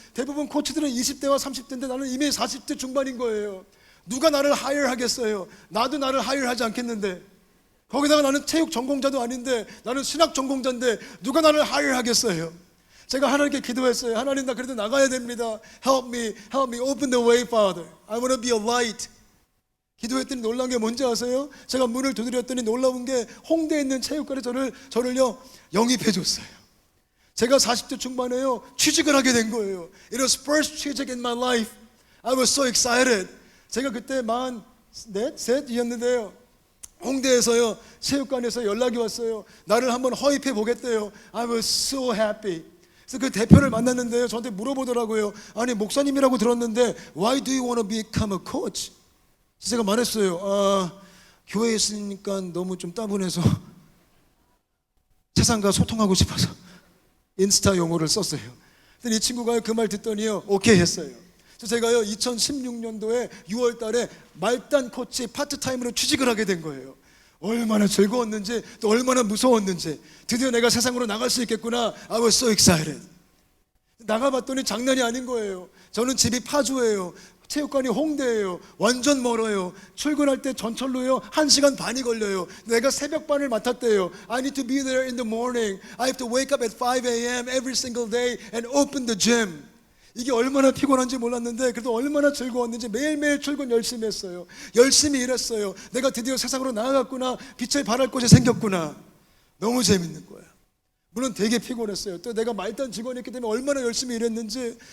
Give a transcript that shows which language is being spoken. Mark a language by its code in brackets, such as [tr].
[ko] 대부분 코치들은 20대와 30대인데 나는 이미 40대 중반인 거예요. 누가 나를 하이어 하겠어요? 나도 나를 하이어 하지 않겠는데. 거기다가 나는 체육 전공자도 아닌데, 나는 신학 전공자인데 누가 나를 하이어 하겠어요? 제가 하나님께 기도했어요. 하나님, 나 그래도 나가야 됩니다. [en] Help me, open the way, Father. I want to be a light. [ko] 기도했더니 놀라운 게 뭔지 아세요? 제가 문을 두드렸더니 놀라운 게 홍대에 있는 체육관에 저를요 영입해 줬어요. 제가 40대 중반에요 취직을 하게 된 거예요. [en] It was first 취직 in my life. I was so excited. [ko] 제가 그때 43이었는데요, 홍대에서요 체육관에서 연락이 왔어요. 나를 한번 허입해 보겠대요. [en] I was so happy. [ko] 그래서 그 대표를 만났는데요, 저한테 물어보더라고요. 아니, 목사님이라고 들었는데 [en] Why do you want to become a coach? [ko] 제가 말했어요. 교회에 있으니까 너무 좀 따분해서 세상과 소통하고 싶어서 인스타 용어를 썼어요. 근데 이 친구가 그 말 듣더니요, 오케이 했어요. 그래서 제가요 2016년도에 6월 달에 말단 코치 파트타임으로 취직을 하게 된 거예요. 얼마나 즐거웠는지 또 얼마나 무서웠는지. 드디어 내가 세상으로 나갈 수 있겠구나. [en] I was so excited. [ko] 나가봤더니 장난이 아닌 거예요. 저는 집이 파주예요. 체육관이 홍대예요. 완전 멀어요. 출근할 때 전철로요 1시간 반이 걸려요. 내가 새벽반을 맡았대요. [en] I need to be there in the morning. I have to wake up at 5 a.m. every single day and open the gym. [ko] 이게 얼마나 피곤한지 몰랐는데 그래도 얼마나 즐거웠는지 매일매일 출근 열심히 했어요. 열심히 일했어요. 내가 드디어 세상으로 나아갔구나. 빛을 발할 곳이 생겼구나. 너무 재밌는 거예요. 물론 되게 피곤했어요. 또 내가 말단 직원이었기 때문에 얼마나 열심히 일했는지.